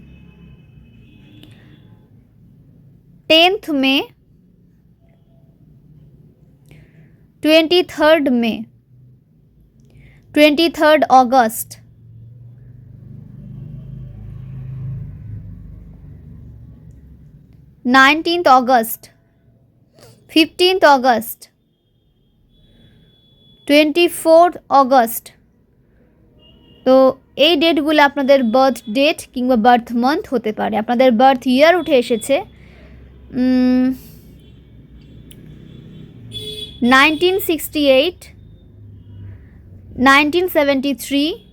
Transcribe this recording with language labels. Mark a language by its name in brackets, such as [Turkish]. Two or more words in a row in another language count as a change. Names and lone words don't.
[English] 10th May, 23rd May, 23rd August, 19th August, 15th August, 24th August। [Bangla] তো এই ডেটগুলো আপনাদের [English] birth date [Bangla] কিংবা [English] birth month [Bangla] হতে পারে। আপনাদের [English] birth year [Bangla] উঠে এসেছে 1968, 1973,